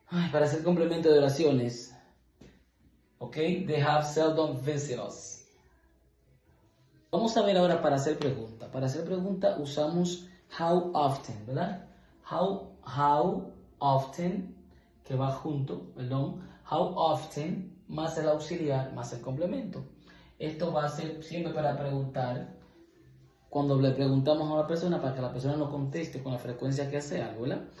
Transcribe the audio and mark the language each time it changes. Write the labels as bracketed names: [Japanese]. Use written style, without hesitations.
[Spanish] Para hacer complemento de oraciones. ¿Ok? [English] They have seldom visited us. [Spanish] Vamos a ver ahora para hacer pregunta. Para hacer pregunta usamos how often, ¿verdad? How often, que va junto, perdón. How often más el auxiliar más el complemento. Esto va a ser siempre para preguntar, cuando le preguntamos a una persona para que la persona nos conteste con la frecuencia que hace algo, ¿verdad?